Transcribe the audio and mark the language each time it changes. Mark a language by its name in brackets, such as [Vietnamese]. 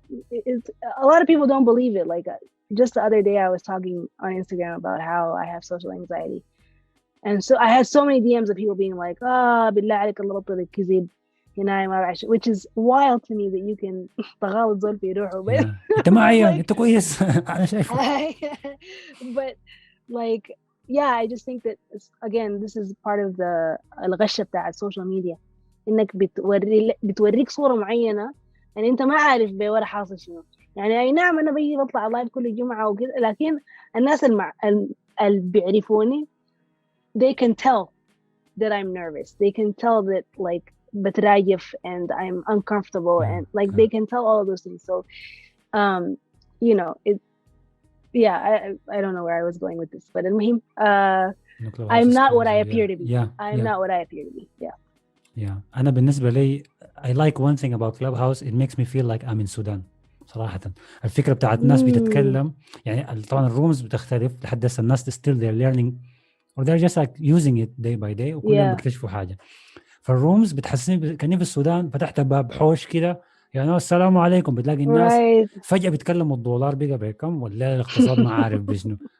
[English] It's a lot of people don't believe it. Like just the other day, I was talking on Instagram about how I have social anxiety, and so I had so many DMs of people being like, [Arabic] بالله عليك الله بطل الكذب هنا ما بعرف, [English] which is wild to me that you can [Arabic] تغالط زول في روحه. أنت معي أنت كويس أنا شايفه. [English] But like yeah, I just think that again this is part of the [Arabic] الغشة بتاعت [English] social media, [Arabic] إنك بتوريك صورة معينة يعني أنت ما عارف بورا حاصل شنو. يعني أي نعم أنا بيجي بطلع لايف كل جمعة وكذا, لكن الناس اللي بيعرفوني [English] they can tell that I'm nervous. They can tell that like [Arabic] بتراجف [English] and I'm uncomfortable and like they can tell all of those things. So you know it. Yeah, I don't know where I was going with this, but I'm not what I appear to be. I'm not what I appear to be. Yeah. [Arabic] أنا بالنسبة لي [English] I like one thing about Clubhouse. It makes me feel like I'm in Sudan. [Arabic] صراحة الفكرة بتاعت الناس بتتكلم يعني طبعا الرومز بتختلف لحد هسه الناس [English] still they're learning or they're just like using it day by day [Arabic] وكل يوم بيكتشفوا حاجة. فالرومز بتحسني كأني في السودان فتحت باب حوش كده يعني السلام عليكم بتلاقي الناس فجأة بيتكلموا الدولار بقى بكم ولا الاقتصاد ما عارف بشنو.